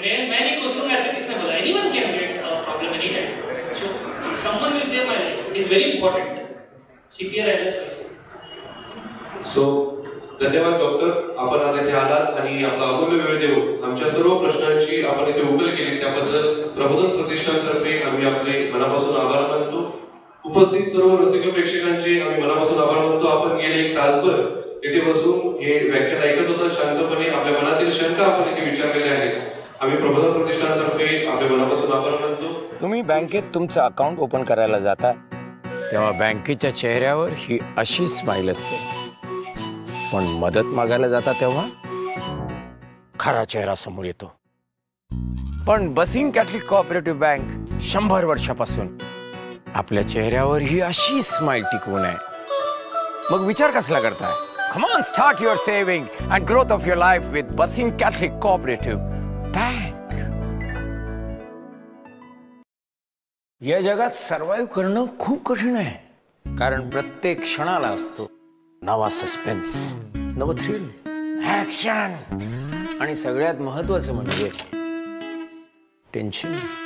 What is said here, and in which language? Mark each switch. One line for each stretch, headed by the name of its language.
Hindi: मैं नहीं कोसळूंगा ऐसा किसने बोला?
English: Anyone can get a problem any time. So someone will save my life. It is very important.
Marathi: CPR आयलाच पाहिजे. सो धन्यवाद डॉक्टर, आपण आज इथे आलात आणि आपला अमूल्य वेळ देऊन आमच्या सर्व प्रश्नांची आपण इथे उकल केली. त्याबद्दल प्रबोधन प्रतिष्ठानतर्फे आम्ही आपले मनापासून आभार मानतो. उपस्थित सर्व रसिक प्रेक्षकांचे आम्ही मनापासून आभार मानतो. आपण गेले 1 तासभर इथे बसून हे व्याख्यान ऐकत होता शांतपणे. आपल्या मनातील शंका आपण इथे विचारलेल्या आहेत. आम्ही प्रबोधन प्रतिष्ठानतर्फे आपल्या मनापासून आभार मानतो. तुम्ही बँकेत तुमचं अकाउंट ओपन करायला जाता तेव्हा बँकेच्या चेहऱ्यावर ही अशी स्माइल असते, पण मदत मागायला जाता तेव्हा खरा चेहरा समोर येतो. पण बसिंग कॅथलिक कोऑपरेटिव्ह बँक 100 वर्षापासून आपल्या चेहऱ्यावर ही अशी स्माइल टिकवून आहे. मग विचार कसला करताय?
English: Come on, start your saving and growth of your life with Basing Catholic Cooperative Bank.
Marathi: या जगात सर्वाइव्ह करणं खूप कठीण आहे, कारण प्रत्येक क्षणाला असतो नवा सस्पेन्स, नवं थ्रिल, ऍक्शन आणि सगळ्यात महत्त्वाचं म्हणजे टेन्शन.